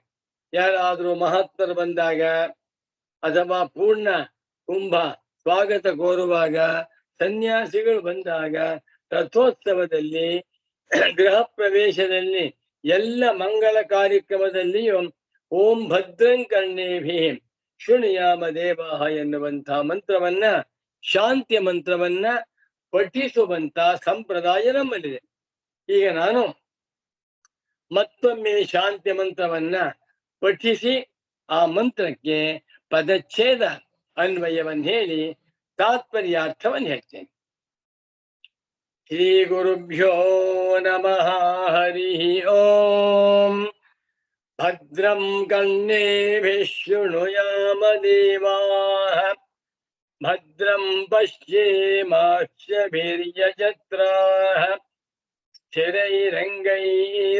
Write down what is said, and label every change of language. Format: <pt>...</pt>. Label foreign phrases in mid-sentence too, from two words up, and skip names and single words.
<kn>ಯಾರಾದರೂ ಮಹತ್ತರು ಬಂದಾಗ ಅಥವಾ ಪೂರ್ಣ ಕುಂಭ ಸ್ವಾಗತ ಕೋರುವಾಗ, ಸನ್ಯಾಸಿಗಳು ಬಂದಾಗ, ರಥೋತ್ಸವದಲ್ಲಿ, ಗೃಹ ಪ್ರವೇಶದಲ್ಲಿ, ಎಲ್ಲ ಮಂಗಲ ಕಾರ್ಯಕ್ರಮದಲ್ಲಿಯೂ</kn> <sa>ಓಂ ಭದ್ರಂ ಕರ್ಣೇಭಿಃ ಶೃಣುಯಾಮ ದೇವಾಃ</sa> <kn>ಎನ್ನುವಂಥ ಮಂತ್ರವನ್ನ, ಶಾಂತಿಯ ಮಂತ್ರವನ್ನ ಪಠಿಸುವಂತ ಸಂಪ್ರದಾಯ ನಮ್ಮಲ್ಲಿದೆ. ಈಗ ನಾನು ಮತ್ತೊಮ್ಮೆ ಶಾಂತಿ ಮಂತ್ರವನ್ನ ಪಠಿಸಿ ಆ ಮಂತ್ರಕ್ಕೆ ಪದಚ್ಛೇದ ಅನ್ವಯವನ್ನು ಹೇಳಿ ತಾತ್ಪರ್ಯಾರ್ಥವನ್ನು ಹೇಳ್ತೇನೆ.</kn> <sa>ಶ್ರೀ ಗುರುಭ್ಯೋ ನಮಃ. ಹರಿ ಓಂ. ಭದ್ರಂ ಕರ್ಣೇಭಿಃ ಶೃಣುಯಾಮ ದೇವಾಃ ಭದ್ರಂ ಪಶ್ಯೇಮಾಕ್ಷಭಿರ್ಯಜತ್ರಾಃ स्थिरैरङ्गैः</sa>